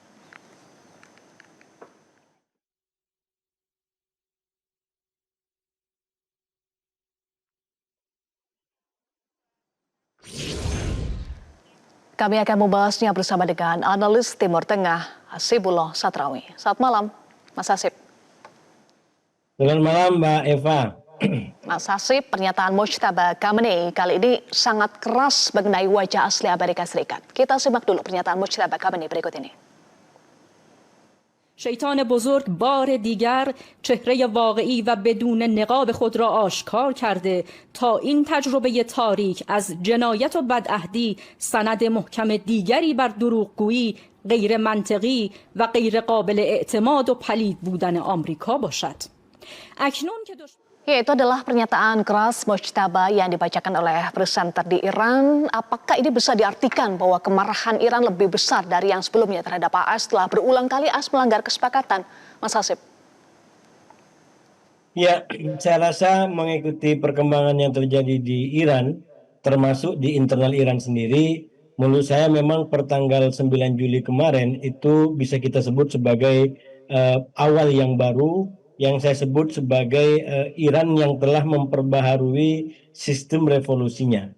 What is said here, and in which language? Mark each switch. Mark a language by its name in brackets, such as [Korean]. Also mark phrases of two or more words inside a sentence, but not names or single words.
[Indonesian] Kami akan membahasnya bersama dengan analis Timur Tengah, Hasibullah Satrawi. Selamat malam, Mas Hasib. Selamat malam, Mbak Eva. Mas Hasib, pernyataan Mujtaba Khamenei kali ini sangat keras mengenai wajah asli Amerika Serikat. Kita simak dulu pernyataan Mujtaba Khamenei berikut ini. [Persian] شیطان بزرگ بار دیگر چهره واقعی و بدون نقاب خود را آشکار کرده تا این تجربه تاریک از جنایت و بدعهدی سند محکم دیگری بر دروغگویی، غیر منطقی و غیر قابل اعتماد و پلید بودن آمریکا باشد. اکنون که [Indonesian] Ya, itu adalah pernyataan keras Mujtaba yang dibacakan oleh presenter di Iran. Apakah ini bisa diartikan bahwa kemarahan Iran lebih besar dari yang sebelumnya terhadap AS setelah berulang kali AS melanggar kesepakatan? Mas Hasib. Ya, saya rasa mengikuti perkembangan yang terjadi di Iran, termasuk di internal Iran sendiri, menurut saya memang pertanggal 9 Juli kemarin itu bisa kita sebut sebagai awal yang baru, yang saya sebut sebagai Iran yang telah memperbaharui sistem revolusinya.